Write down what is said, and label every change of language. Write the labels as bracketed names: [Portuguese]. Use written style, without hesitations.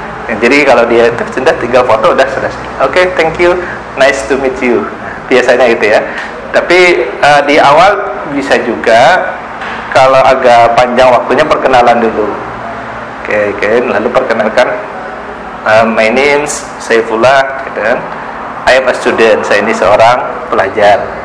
[Indonesian] Jadi kalau dia itu sudah tinggal foto udah selesai. [English] Oke, thank you, nice to meet you. [Indonesian] Biasanya itu ya. Tapi di awal bisa juga kalau agak panjang waktunya perkenalan dulu. [English] Oke, [Indonesian] lalu perkenalkan, [English] my name Saifullah, [Indonesian] gitu kan. [English] I am a student. [Indonesian] Saya ini seorang pelajar.